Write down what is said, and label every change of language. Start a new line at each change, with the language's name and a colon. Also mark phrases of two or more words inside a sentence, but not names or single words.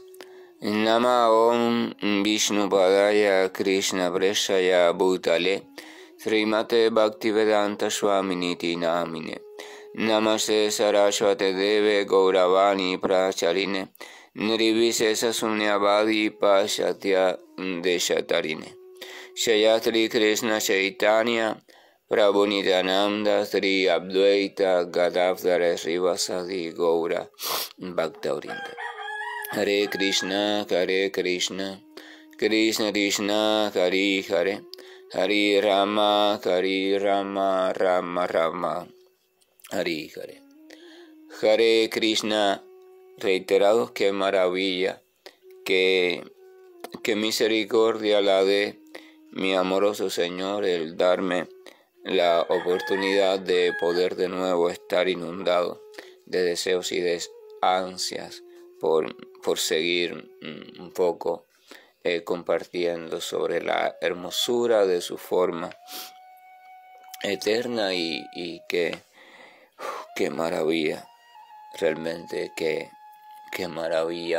Sanskrit: नम ॐ विष्णु पादाय कृष्ण प्रेष्ठाय भूतले श्रीमते भक्तिवेदान्त स्वामिन्निति नामिने नमस्ते सारस्वते देवे गौरवाणी प्रचारिणे निर्विशेष शून्यवादि पाश्चात्य देशतारिणे जयश्री कृष्ण चैतन्य प्रभु नित्यानन्द श्री अद्वैत गदाधर श्रीवासादि गौर भक्तवृन्द. हरे कृष्ण, कृष्ण कृष्ण, हरे हरे, हरे राम, राम राम, हरे हरे. हरे कृष्ण,
Spanish: reiterados, qué maravilla, qué misericordia la de mi amoroso Señor el darme la oportunidad de poder de nuevo estar inundado de deseos y de ansias por seguir un poco compartiendo sobre la hermosura de su forma eterna y qué maravilla, realmente qué maravilla.